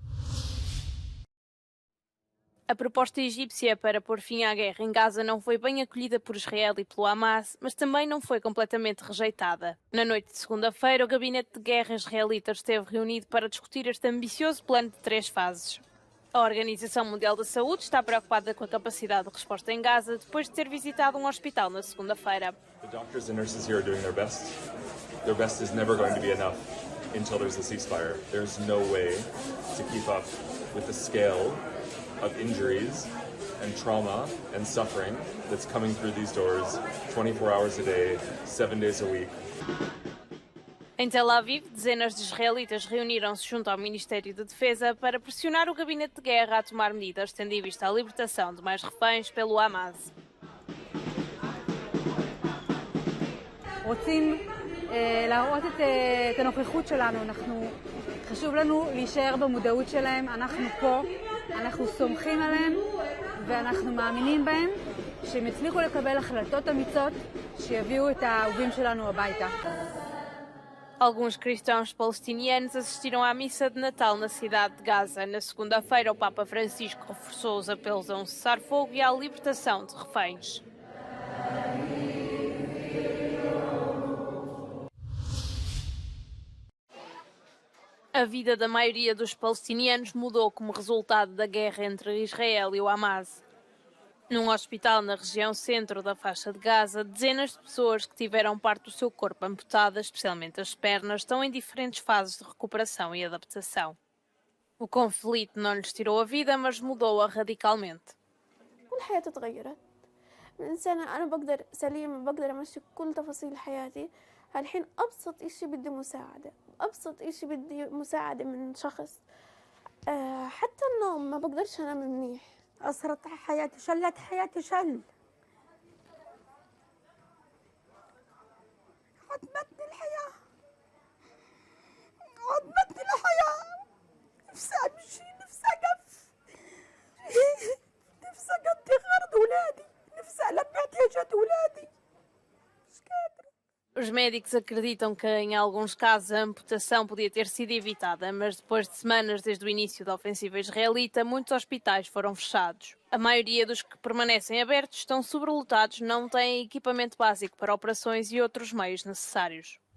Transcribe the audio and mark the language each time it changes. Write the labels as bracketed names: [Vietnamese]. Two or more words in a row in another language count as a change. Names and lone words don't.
[Portuguese] A proposta egípcia para pôr fim à guerra em Gaza não foi bem acolhida por Israel e pelo Hamas, mas também não foi completamente rejeitada. Na noite de segunda-feira, o Gabinete de Guerra israelita esteve reunido para discutir este ambicioso plano de 3 fases. A Organização Mundial da Saúde está preocupada com a capacidade de resposta em Gaza depois de ter visitado um hospital na segunda-feira. [English] The doctors and nurses here are doing their best. Their best is never going to be enough until there's a ceasefire. There's no way to keep up with the scale of injuries and trauma and suffering that's coming through these doors 24 hours a day, 7 days a week. [Portuguese] Em Tel Aviv, dezenas de israelitas reuniram-se junto ao Ministério da Defesa para pressionar o Gabinete de Guerra a tomar medidas, tendo em vista a libertação de mais reféns pelo Hamas. [Hebrew] רוצים להראות את הנוכחות שלנו, חשוב לנו להישאר במודעות שלהם, אנחנו פה, אנחנו סומכים עליהם ואנחנו מאמינים בהם שהם יצליחו לקבל החלטות אמיצות שיביאו את האהובים שלנו הביתה. [Portuguese] Alguns cristãos palestinianos assistiram à missa de Natal na cidade de Gaza. Na segunda-feira, o Papa Francisco reforçou os apelos a um cessar-fogo e à libertação de reféns. A vida da maioria dos palestinianos mudou como resultado da guerra entre Israel e o Hamas. Num hospital na região centro da faixa de Gaza, dezenas de pessoas que tiveram parte do seu corpo amputada, especialmente as pernas, estão em diferentes fases de recuperação e adaptação. O conflito não lhes tirou a vida, mas mudou-a radicalmente. [Arabic] الحياة تغيرت. من إنسان أنا بقدر سليم بقدر أمشي كل تفاصيل حياتي. الحين أبسط إشي بدي مساعدة. أبسط إشي بدي مساعدة من شخص. حتى النوم ما بقدرش أنام منيح. أثرت حياتي شلت حياتي شل. عدمتني الحياة. عدمتني الحياة. نفسي أمشي نفسي أقف. نفسي أقضي غرض أولادي. نفسي ألبي احتياجات أولادي. مش قادرة. [Portuguese] Os médicos acreditam que, em alguns casos, a amputação podia ter sido evitada, mas depois de semanas desde o início da ofensiva israelita, muitos hospitais foram fechados. A maioria dos que permanecem abertos estão sobrelotados, não têm equipamento básico para operações e outros meios necessários.